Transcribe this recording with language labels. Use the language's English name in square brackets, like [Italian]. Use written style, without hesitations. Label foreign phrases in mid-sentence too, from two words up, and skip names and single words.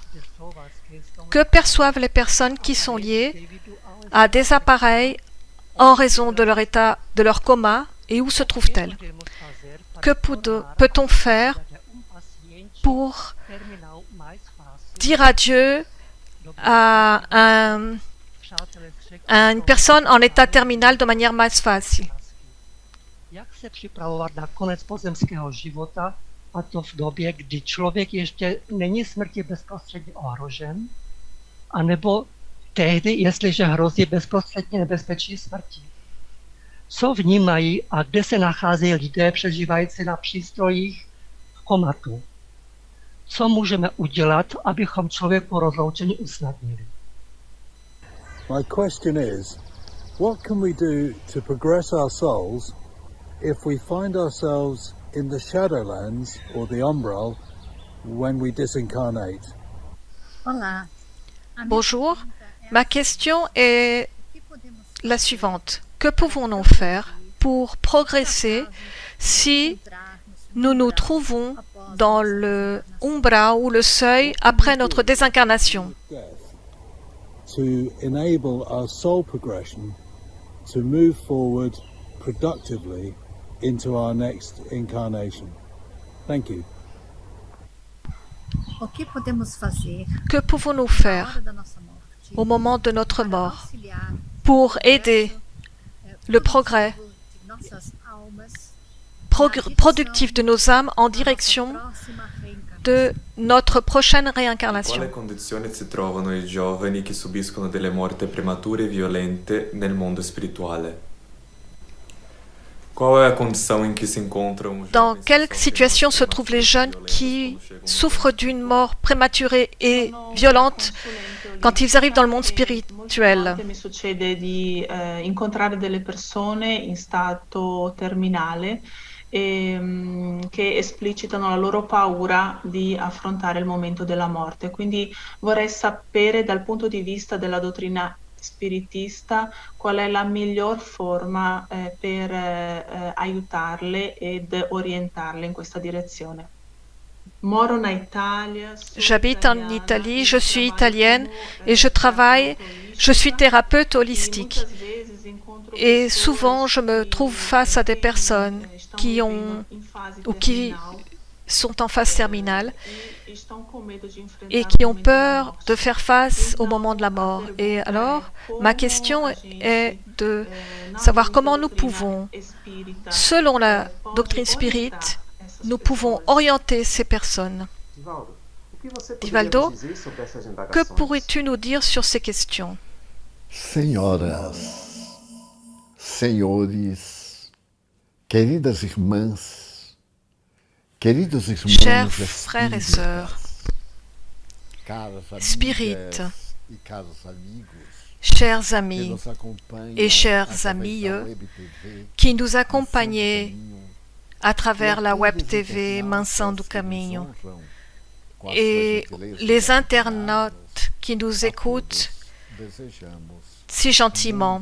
[French] Que perçoivent les personnes qui sont liées à des appareils en raison de leur état, de leur coma, et où se trouvent-elles? Que peut-on faire pour dire adieu à une personne en état terminal de manière más facile? [Czech] Jak se připravovat na konec pozemského života, a to v době, kdy člověk ještě není smrti bezprostředně ohrožen? anebo tehdy, jestliže hrozí bezprostředně nebezpečí smrti. Co vnímají a kde se nacházejí lidé přežívající na přístrojích v komatu? Co můžeme udělat, abychom člověku rozloučení usnadnili? [English] My question is, what can we do to progress our souls if we find ourselves in the Shadowlands or the Umbral when we disincarnate? [French] Bonjour, ma question est la suivante. Que pouvons-nous faire pour progresser si nous nous trouvons dans le umbra ou le seuil après notre désincarnation? [English] To enable our soul progression to move forward productively into our next incarnation. Thank you. [French] Que pouvons-nous faire au moment de notre mort pour aider le progrès productif de nos âmes en direction de notre prochaine réincarnation? [Italian] In quale condizione si trovano i giovani che subiscono delle morti premature e violente nel mondo spirituale? [French] Dans quelle situation se trouvent les jeunes qui souffrent d'une mort prématurée et violente quand ils arrivent dans le monde spirituel? [Italian] Mi succede di incontrare delle persone in stato terminale che esplicitano la loro paura di affrontare il momento della morte. Quindi vorrei sapere dal punto di vista della dottrina spiritista qual è la miglior forma per aiutarle ed orientarle in questa direzione. [French] J'habite en Italie, je suis italienne et je suis thérapeute holistique. Et souvent, je me trouve face à des personnes qui sont en phase terminale et qui ont peur de faire face au moment de la mort. Et alors, ma question est de savoir comment nous pouvons, selon la doctrine spirit, nous pouvons orienter ces personnes. Divaldo, que pourrais-tu nous dire sur ces questions? [Portuguese] Senhoras, senhores, queridas irmãs, queridos irmãos, [French] chers frères et sœurs, spirites, chers amis et chères amies qui nous accompagnez à travers la web TV Mansão do Caminho et les internautes qui nous écoutent si gentiment.